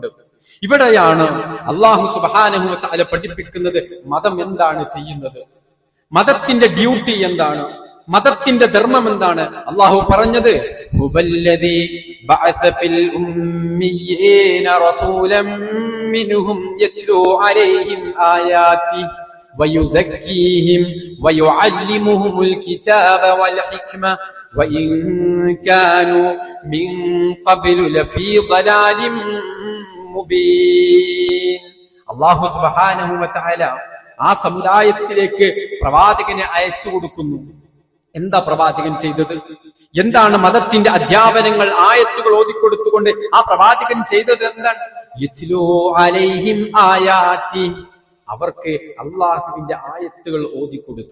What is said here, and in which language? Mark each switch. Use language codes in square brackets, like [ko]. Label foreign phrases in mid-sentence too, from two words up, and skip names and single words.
[ml] ഇവിടെയാണ് അല്ലാഹു [ar] سبحانه وتعالى [ml] പഠിപ്പിക്കുന്നത് മതം എന്താണ് ചെയ്യുന്നത്, മതത്തിന്റെ ഡ്യൂട്ടി എന്താണ്, മതത്തിന്റെ ധർമ്മം എന്താണ്. അല്ലാഹു പറഞ്ഞത് [ar] هو الذي بعث في الأميين رسولا منهم يتلو عليهم آياته ويزكيهم ويعلمهم الكتاب والحكمة وإن كانوا من قبل لفي ضلال مبين. [ml] അല്ലാഹു [ar] سبحانه وتعالى [ml] ആ സമുദായത്തിലേക്ക് പ്രവാചകനെ അയച്ചു കൊടുക്കുന്നു. എന്താ പ്രവാചകൻ ചെയ്തത്? എന്താണ് മതത്തിന്റെ അധ്യാപനങ്ങൾ, ആയത്തുകൾ ഓതിക്കൊടുത്തുകൊണ്ട് ആ പ്രവാചകൻ ചെയ്തത് എന്താണ്? [ar] يتلو عليهم آياته, [ml] അവർക്ക് അള്ളാഹുവിന്റെ ആയത്തുകൾ ഓതിക്കൊടുത്തു.